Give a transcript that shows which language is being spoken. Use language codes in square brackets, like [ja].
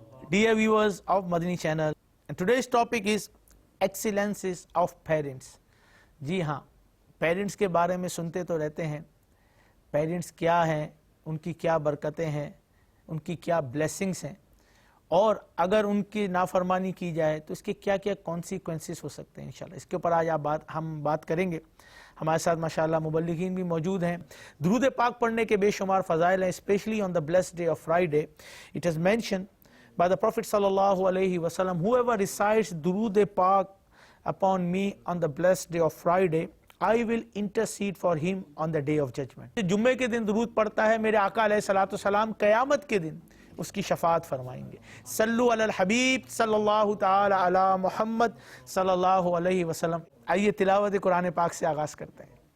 [en] Dear viewers of Madani Channel, and today's topic is excellences of parents. [ur] جی ہاں، parents کے بارے میں سنتے تو رہتے ہیں. پیرنٹس کیا ہیں، ان کی کیا برکتیں ہیں، ان کی کیا بلیسنگز ہیں، اور اگر ان کی نافرمانی کی جائے تو اس کے کیا کیا کانسیکوینسز ہو سکتے ہیں. انشاءاللہ اس کے اوپر آج ہم بات کریں گے. ہمارے ساتھ ماشاءاللہ مبلغین بھی موجود ہیں. درود پاک پڑھنے کے بے شمار فضائل ہیں, especially on the blessed day of Friday. [en] It is mentioned by the Prophet sallallahu alaihi wasallam, whoever recites درود پاک upon me on the blessed day of Friday, I will intercede for him on the day of judgment. [ur] جمعے کے دن درود پڑھتا ہے, میرے آقا علیہ السلام قیامت کے دن اس کی شفاعت فرمائیں گے. [ar] صلو علی الحبیب صلی اللہ تعالی علی محمد صلی اللہ علیہ وسلم. [ur] آئیے تلاوت قرآن پاک سے آغاز کرتے ہیں.